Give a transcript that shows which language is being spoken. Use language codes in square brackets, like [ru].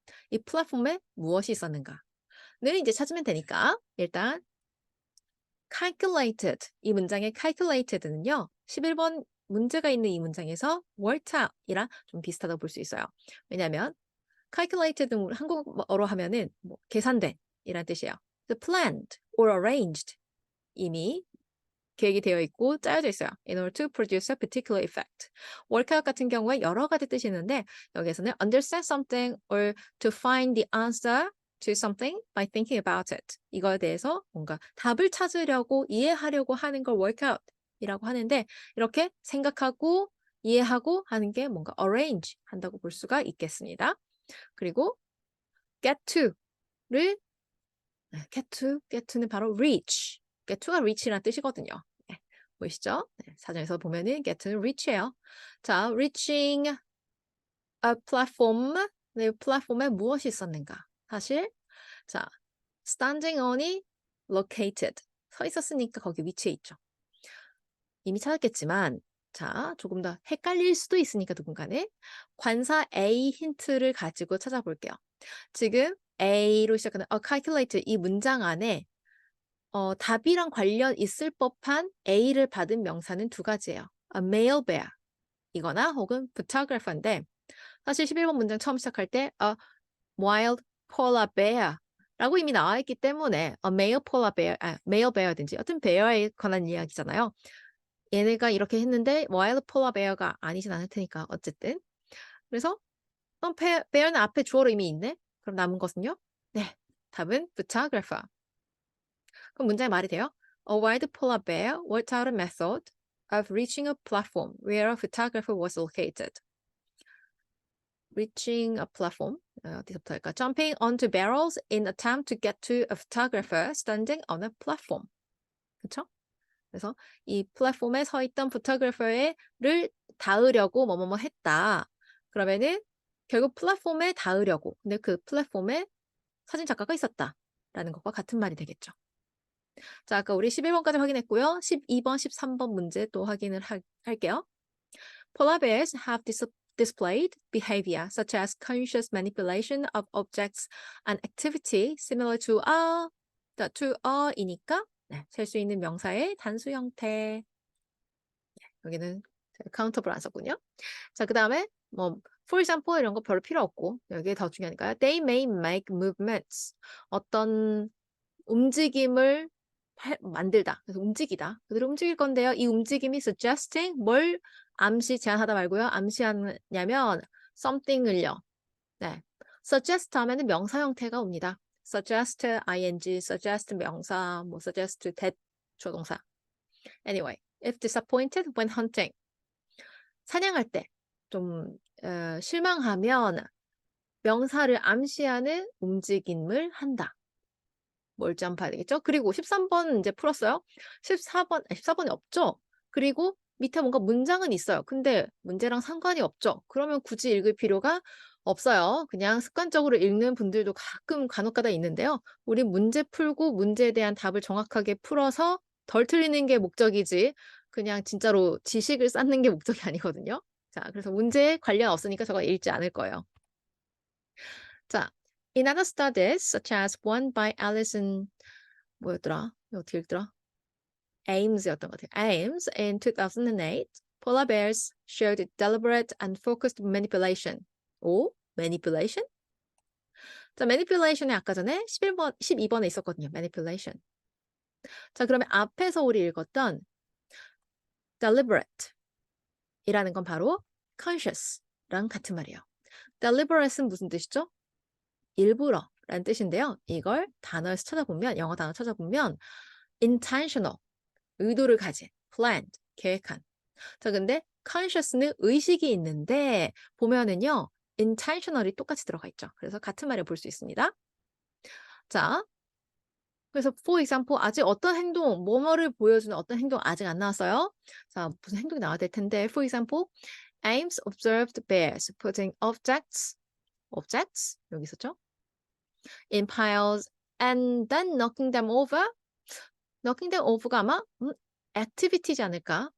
[ko] 이 플랫폼에 무엇이 있었는가? 를 이제 찾으면 되니까, 일단 calculated, 이 문장의 calculated는요, 11번 문제가 있는 이 문장에서 worked out이랑 좀 비슷하다고 볼 수 있어요. 왜냐하면 calculated 한국어로 하면은 계산된 이란 뜻이에요. [en] planned or arranged, [ko] 이미 계획이 되어 있고 짜여져 있어요. [en] In order to produce a particular effect. work out [ko] 같은 경우에 여러 가지 뜻이 있는데, 여기에서는 [en] understand something or to find the answer to something by thinking about it. [ko] 이거에 대해서 뭔가 답을 찾으려고 이해하려고 하는 걸 work out 이라고 하는데, 이렇게 생각하고 이해하고 하는 게 뭔가 arrange 한다고 볼 수가 있겠습니다. 그리고 get to를 get to는 바로 reach. get to가 reach라는 뜻이거든요. 네, 보이시죠? 네, 사전에서 보면은 get to는 reach예요. [en] 자, reaching a platform. [ko] 네, 플랫폼에 무엇이 있었는가? 사실 자, standing on이 located. 서 있었으니까 거기 위치에 있죠. 이미 찾았겠지만, 자, 조금 더 헷갈릴 수도 있으니까 누군가는 관사 A 힌트를 가지고 찾아볼게요. 지금 A로 시작하는 calculate 이 문장 안에 답이랑 관련 있을 법한 A를 받은 명사는 두 가지예요. A male bear 이거나 혹은 photographer인데, 사실 11번 문장 처음 시작할 때 [en] a wild polar bear [ko] 라고 이미 나와 있기 때문에 a male polar bear, male bear든지 어떤 베어에 관한 이야기잖아요. 얘네가 이렇게 했는데 wild polar bear가 아니진 않을 테니까 어쨌든. 그래서 bear는 앞에 주어로 이미 있네. 그럼 남은 것은요? 네, 답은 photographer. 그럼 문장의 말이 돼요. [en] A wild polar bear worked out a method of reaching a platform where a photographer was located. Reaching a platform. [ko] 어디서부터 할까? [en] Jumping onto barrels in attempt to get to a photographer standing on a platform. [ko] 그렇죠? 그래서 이 플랫폼에 서 있던 photographer를 닿으려고 뭐뭐뭐 했다. 그러면은 결국 플랫폼에 닿으려고. 근데 그 플랫폼에 사진 작가가 있었다라는 것과 같은 말이 되겠죠. 자, 아까 우리 11번까지 확인했고요. 12번, 13번 문제 또 확인을 할게요. [en] Polar bears have displayed behavior such as conscious manipulation of objects and activity similar to a [ko] 이니까 셀 수 있는 명사의 단수 형태. 여기는 카운터블 안 썼군요. 자, 그 다음에 for example 이런 거 별로 필요 없고, 여기에 더 중요하니까요. [en] They may make movements. [ko] 어떤 움직임을 만들다. 그래서 움직이다. 그대로 움직일 건데요. 이 움직임이 suggesting 뭘 제안하다 말고요. 암시하냐면 something을요. 네. suggest 하면은 명사 형태가 옵니다. [en] suggest ing, suggest 명사, suggest that 조동사. Anyway, if disappointed when hunting. [ko] 사냥할 때 좀 실망하면 명사를 암시하는 움직임을 한다. 뭘 점파해야 되겠죠? 그리고 13번 이제 풀었어요. 14번이 없죠? 그리고 밑에 뭔가 문장은 있어요. 근데 문제랑 상관이 없죠? 그러면 굳이 읽을 필요가 없어요. 그냥 습관적으로 읽는 분들도 가끔 간혹가다 있는데요. 우리 문제 풀고 문제에 대한 답을 정확하게 풀어서 덜 틀리는 게 목적이지 그냥 진짜로 지식을 쌓는 게 목적이 아니거든요. 자, 그래서 문제에 관련 없으니까 저거 읽지 않을 거예요. [en] 자, in other studies, such as one by Alison [ko] 뭐였더라? 이거 어떻게 읽더라? Ames였던 것 같아요. [en] Ames in 2008, polar bears showed deliberate and focused manipulation. 오? manipulation? [ko] 자, manipulation이 아까 전에 12번에 있었거든요. [en] manipulation. [ko] 자, 그러면 앞에서 우리 읽었던 deliberate 이라는 건 바로 conscious랑 같은 말이에요. deliberate는 무슨 뜻이죠? 일부러 라는 뜻인데요. 이걸 단어에서 찾아보면, 영어 단어 찾아보면 intentional, 의도를 가진, planned, 계획한. 자, 근데 conscious는 의식이 있는데 보면은요. intentional이 똑같이 들어가 있죠. 그래서 같은 말을 볼 수 있습니다. 자, 그래서 for example 아직 어떤 행동, 뭐뭐를 보여주는 어떤 행동 아직 안 나왔어요. 자, 무슨 행동이 나와야 될 텐데 [en] for example, Ames observed bears putting objects [ko] 여기 있었죠? [en] in piles and then knocking them over. knocking them over [ko] 가 아마 activity지 않을까?